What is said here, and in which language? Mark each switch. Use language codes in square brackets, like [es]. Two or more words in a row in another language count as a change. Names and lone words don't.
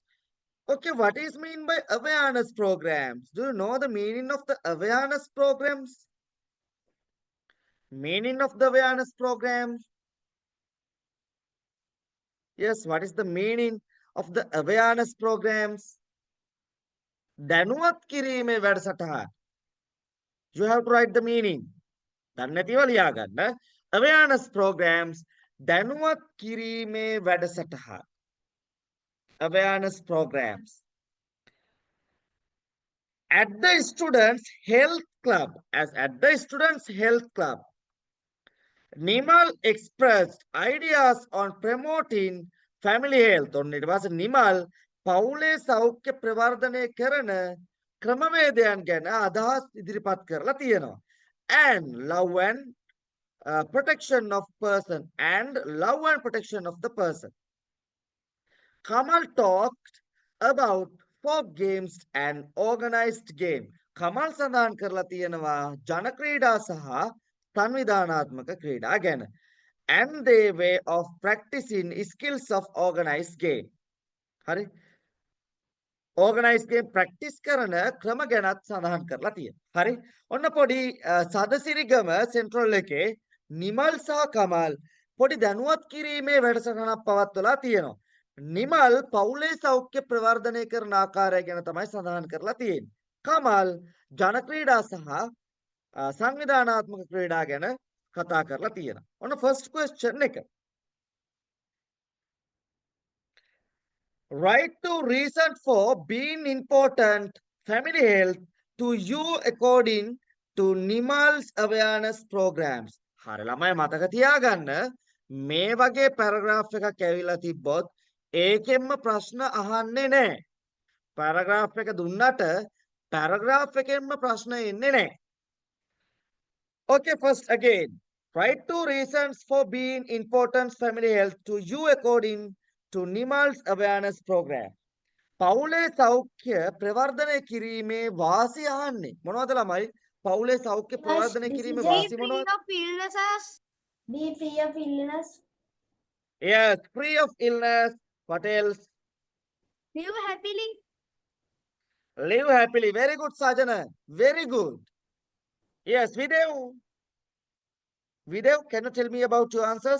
[en] Okay, what is mean by awareness programs? Do you know the meaning of the awareness programs? Meaning of the awareness programs? Yes, what is the meaning of the awareness programs? [si] දැනුවත් කිරීමේ වැඩසටහන්. [en] You have to write the meaning. [si] දන්නේ නැතිව ලියා ගන්න. [en] Awareness programs [si] දැනුවත් කිරීමේ වැඩසටහන්. [en] Awareness programs. At the students' health club, Nimal expressed ideas on promoting family health. On it was [si] Nimal පවුලේ සෞඛ්‍ය ප්‍රවර්ධනය කරන ක්‍රමවේදයන් ගැන අදහස් ඉදිරිපත් කරලා තියෙනවා. [en] And love and protection of the person. Kamal talked about folk games and organized game. [si] Kamal සඳහන් කරලා තියෙනවා ජන ක්‍රීඩා සහ සංවිධානාත්මක ක්‍රීඩා ගැන. [en] And their way of practicing skills of organized game. [si] හරි. [en] organized game practice [si] කරන ක්‍රම ගැනත් සඳහන් කරලා තියෙනවා. හරි. ඔන්න පොඩි සදසිරිගම සෙන්ට්‍රල් එකේ නිමල් සහ කමල් පොඩි දැනුවත් කිරීමේ වැඩසටහනක් පවත්වලා තියෙනවා. නිමල් පවුලේ සෞඛ්‍ය ප්‍රවර්ධනය කරන ආකාරය ගැන තමයි සඳහන් කරලා තියෙන්නේ. කමල් ජන ක්‍රීඩා සහ සංවිධානාත්මක ක්‍රීඩා ගැන කතා කරලා තියෙනවා. ඔන්න [en] first question [si] එක. [en] Write to reason for being important family health to you according to Nimal's awareness programs. [si] හරි ළමයි මතක තියාගන්න මේ වගේ පැරග්‍රාෆ් එකක් ඇවිල්ලා තිබ්බොත් ඒකෙන්ම ප්‍රශ්න අහන්නේ නැහැ. පැරග්‍රාෆ් එක දුන්නට පැරග්‍රාෆ් එකෙන්ම ප්‍රශ්න එන්නේ නැහැ. [en] Okay, first again. Write two reasons for being important family health to you according to Nimal's awareness program. [si] පවුලේ සෞඛ්‍ය ප්‍රවර්ධනය කිරීමේ වාසි අහන්නේ. මොනවද ළමයි? පවුලේ සෞඛ්‍ය ප්‍රවර්ධනය කිරීමේ [en] Be [si] වාසි [en] free [si] මොනවද? [en] of illnesses. Be free of illness. Yes, free of illness. What else? Live happily. Live happily. Very good, Sajana. Very good. Yes, Videv. Videv, can you tell me about your answers?